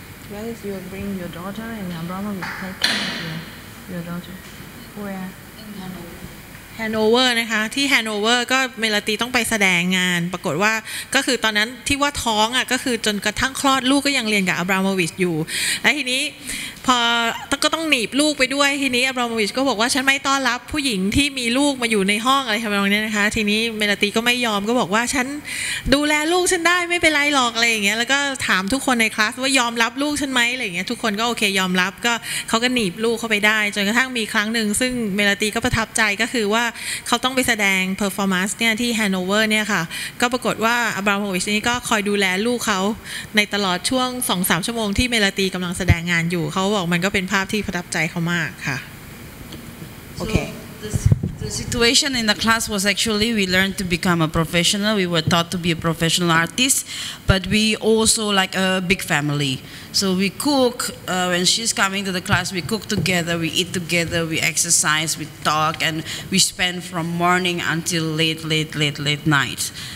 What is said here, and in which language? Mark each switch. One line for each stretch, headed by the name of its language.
English: Where is you bring your daughter and Abramovich take care of your daughter? Where? In Hanover.
Thai: แฮนโนเวอร์นะคะที่แฮนโนเวอร์ก็เมลาตีต้องไปแสดงงานปรากฏว่าก็คือตอนนั้นที่ว่าท้องอ่ะก็คือจนกระทั่งคลอดลูกก็ยังเรียนกับอับราโมวิชอยู่และทีนี้พอก็ต้องหนีบลูกไปด้วยทีนี้อับราโมวิชก็บอกว่าฉันไม่ต้อนรับผู้หญิงที่มีลูกมาอยู่ในห้องอะไรทำนองนี้นะคะทีนี้เมลาตีก็ไม่ยอมก็บอกว่าฉัน ดูแลลูกฉันได้ไม่เป็นไรหรอกอะไรอย่างเงี้ยแล้วก็ถามทุกคนในคลาสว่ายอมรับลูกฉันไหมอะไรอย่างเงี้ยทุกคนก็โอเคยอมรับก็เขาก็หนีบลูกเข้าไปได้จนกระทั่งมีครั้งหนึ่งซึ่งเมลาตีก็ประทับใจก็คือว่าเขาต้องไปแสดง performance เนี่ยที่แฮนโนเวอร์เนี่ยค่ะก็ปรากฏว่าอับราโมวิชนี่ก็คอยดูแลลูกเขาในตลอดช่วง 2-3 ชั่วโมงที่เมลาตีกำลังแสดงงานอยู่เขาบอกมันก็เป็นภาพที่ประทับใจเขามากค่ะโอเค
English: The situation in the class was actually we learned to become a professional. We were taught to be a professional artist, but we also like a big family. So we cook, when she's coming to the class, we cook together, we eat together, we exercise, we talk, and we spend from morning until late night.